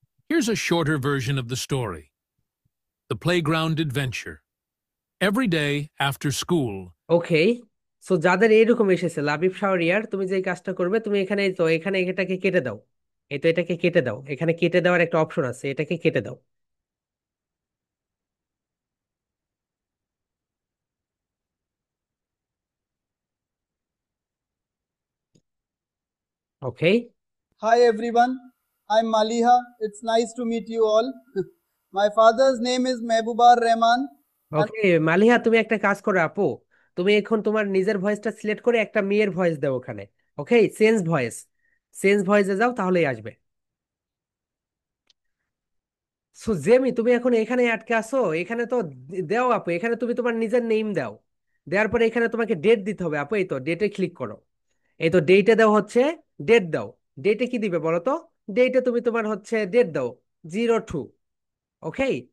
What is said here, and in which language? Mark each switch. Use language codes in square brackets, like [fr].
[en] Here's a shorter version of the story. The Playground Adventure. Every day after school. [bn] Okay, so যাদের এইরকম এসেছে লাবিব শাহরিয়ার, তুমি যে কাজটা করবে তুমি এখানে এই তো এখানে এটাকে কেটে দাও, এই তো এটাকে কেটে দাও, এখানে কেটে দেওয়ার একটা অপশন আছে, এটাকে কেটে দাও, ওকে। [en] Hi everyone, I'm Maliha. It's nice to meet you all. My father's name is Mehboobar Rahman. [bn] ওকে মালিহা, তুমি একটা কাজ করো আপু, তুমি এখন তোমার নিজের ভয়েসটা সিলেক্ট করে একটা মেয়ের ভয়েস দাও ওখানে, ওকে, চেঞ্জ ভয়েস, চেঞ্জ ভয়েসে যাও তাহলেই আসবে। সো জেমি তুমি এখন এখানে আটকে আসো, এখানে তো দাও আপু, এখানে তুমি তোমার নিজের নেম দাও, দেওয়ার পরে এখানে তোমাকে ডেট দিতে হবে আপু, এই তো ডেটে ক্লিক করো, এই তো ডেটে দাও হচ্ছে, ডেট দাও, ডেটে কি দিবে বলো তো, ডেটে তুমি তোমার হচ্ছে ডেট দাও 02, ওকে।